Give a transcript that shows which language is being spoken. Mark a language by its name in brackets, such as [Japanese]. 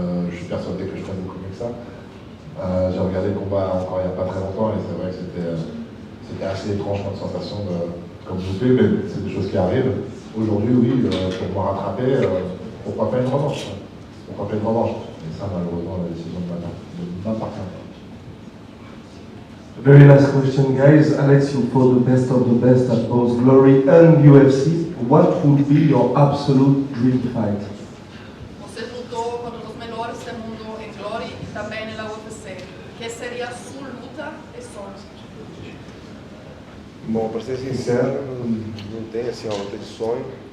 [French] Je suis persuadé que je ferai beaucoup mieux que ça. J'ai regardé le combat encore il n'y a pas très longtemps et c'est vrai que c'était assez étrange comme sensation comme louper, mais c'est des choses qui arrivent. Aujourd'hui, oui, pour me rattraper, pourquoi pas une revanche? Pourquoi pas une revanche? Et ça, malheureusement, la décision de m'appartient pas. [English] Very last question, guys. Alex, you fought the best of the best at both Glory and UFC. What would be your absolute dream fight? [Portuguese] Você lutou contra os melhores do mundo em Glory e também na UFC. Que seria a sua luta e sonho? Bom, para ser sincero, não tem assim uma luta de sonho.